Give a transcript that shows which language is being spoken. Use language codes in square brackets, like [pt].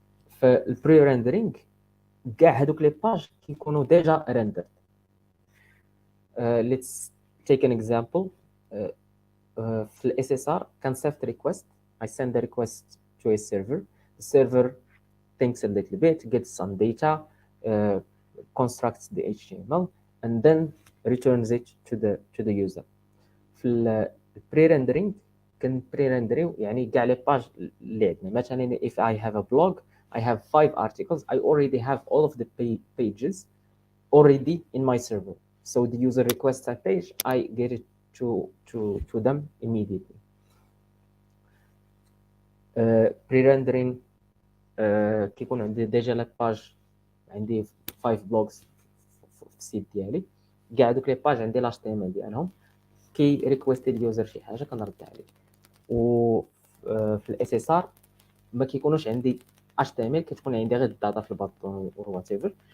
[ar] فالبري rendering كاع هذوك لي باج كيكونوا ديجا ريندر. [en] Let's take an example. [ar] في ال SSR كنصيفط request. [en] I send the request to a server. The server thinks a little bit, gets some data, constructs the HTML, and then returns it to the user. [ar] في ال pre-rendering كن pre-rendering يعني كاع لي باج اللي عندنا. مثلا [en] if I have a blog, I have 5 articles, I already have all of the pages already in my server. So the user requests a page, I get it to them immediately. [ar] Pre-rendering كيكون عندي ديجا لا باج، عندي 5 بلوجز في السيت ديالي، كاع دوك لي باج عندي ال HTML ديالهم، كي ريكويستي اليوزر شي حاجه كنرد عليه. و في الاس اس ار ما كيكونوش عندي HTML، كتكون عندي غير الداتا في الباطون و [en] Whatever.